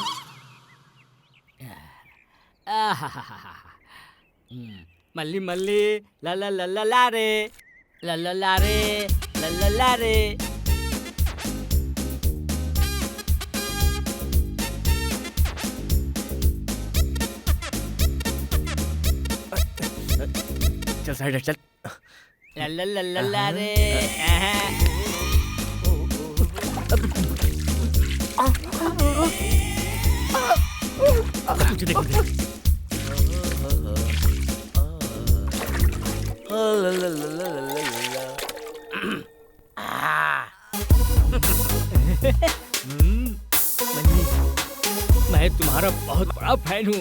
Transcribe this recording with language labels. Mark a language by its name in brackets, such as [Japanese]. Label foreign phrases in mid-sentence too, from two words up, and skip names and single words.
[Hindi] मल्ली मल्ली ला ला ला ला ला रे, ला ला ला रे, ला ला ला रे। चल साइड चल। ला ला ला ला ला रे। मुझे देखो, देखो। मैं तुम्हारा बहुत बड़ा फैन हूँ।